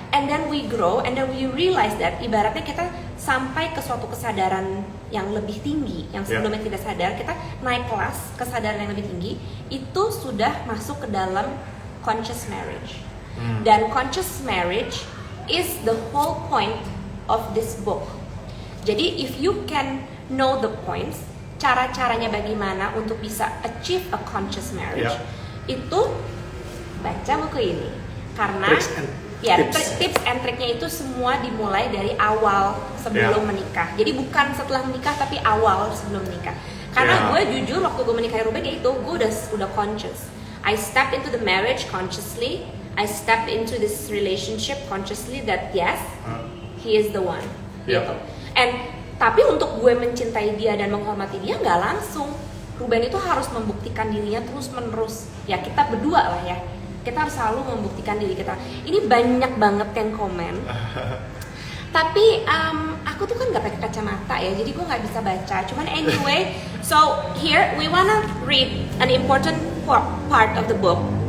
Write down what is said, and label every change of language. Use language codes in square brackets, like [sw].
[en] And then we grow, and then we realize that [id] ibaratnya kita sampai ke suatu kesadaran yang lebih tinggi, yang sebelumnya tidak sadar, kita naik kelas kesadaran yang lebih tinggi, itu sudah masuk ke dalam conscious marriage. [en] Dan conscious marriage is the whole point of this book. Jadi if you can know the points, [id] cara-caranya bagaimana untuk bisa [en] achieve a conscious marriage, [id] itu baca buku ini. Karena tips and triknya itu semua dimulai dari awal sebelum menikah. Jadi bukan setelah menikah, tapi awal sebelum menikah. Karena [en] Yeah. [id] gue jujur waktu gue menikahi Ruben ya itu gue udah conscious. [en] I stepped into the marriage consciously. I stepped into this relationship consciously that yes, he is the one. Yeah. [id] Gitu. And tapi untuk gue mencintai dia dan menghormati dia nggak langsung. Ruben itu harus membuktikan dirinya terus menerus. Ya kita berdua lah ya. Kita harus selalu membuktikan diri kita. Ini banyak banget yang komen. Tapi aku tuh kan nggak pakai kacamata ya, jadi gue nggak bisa baca. Cuman [en] anyway, so here we wanna read an important part of the book.